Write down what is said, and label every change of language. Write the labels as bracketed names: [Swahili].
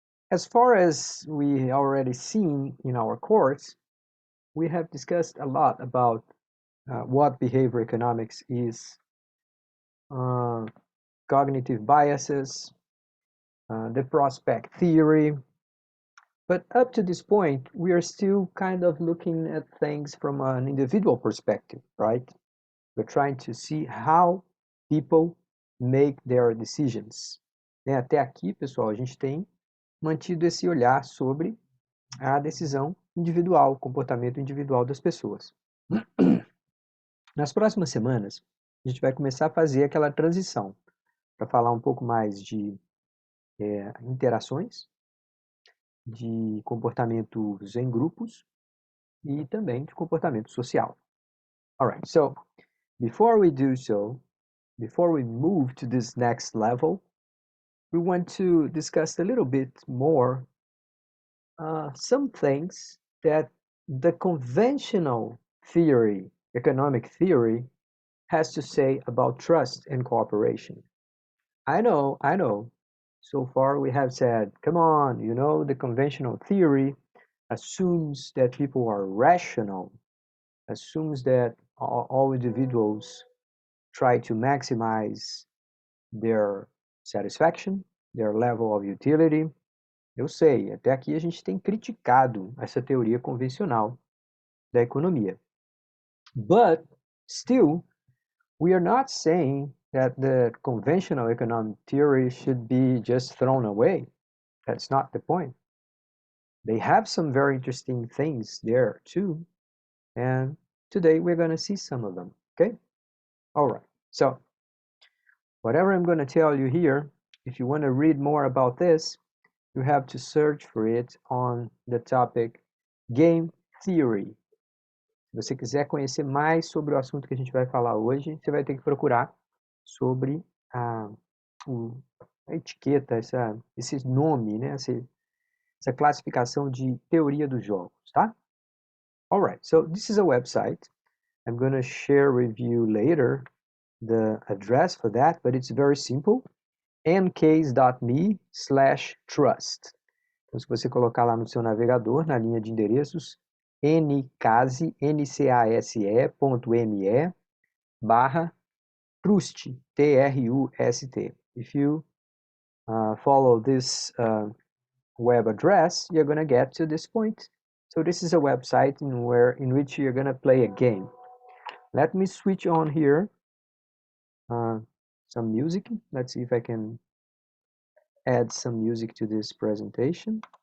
[English] As far as we already seen in our course, we have discussed a lot about what behavior economics is, uh, cognitive biases, the prospect theory. But up to this point, we are still kind of looking at things from an individual perspective, right? We're trying to see how people make their decisions. [Portuguese] Né? Até aqui, pessoal, a gente tem mantido esse olhar sobre a decisão individual, o comportamento individual das pessoas. Nas próximas semanas, a gente vai começar a fazer aquela transição para falar um pouco mais de interações, de comportamentos em grupos e também de comportamento social. [English] Alright, so before we do so, before we move to this next level, we want to discuss a little bit more some things that the conventional theory, economic theory, has to say about trust and cooperation. I know. So far we have said, come on, the conventional theory assumes that people are rational, assumes that all individuals try to maximize their satisfaction, their level of utility. [Portuguese] Eu sei, até aqui a gente tem criticado essa teoria convencional da economia. [English] But still, we are not saying that the conventional economic theory should be just thrown away. That's not the point. They have some very interesting things there too. And today we're going to see some of them. Okay? All right. So, whatever I'm going to tell you here, if you want to read more about this, you have to search for it on the topic Game Theory. [Portuguese] Se você quiser conhecer mais sobre o assunto que a gente vai falar hoje, você vai ter que procurar sobre a etiqueta, esse nome, né? Essa classificação de teoria dos jogos, tá? [English] Alright, so this is a website. I'm going to share with you later the address for that, but it's very simple. ncase.me/trust. [Portuguese] Então, se você colocar lá no seu navegador, na linha de endereços, ncase.me/trust, T-R-U-S-T. [English] If you follow this web address, you're going to get to this point. So this is a website in which you're going to play a game. Let me switch on here some music. Let's see if I can add some music to this presentation.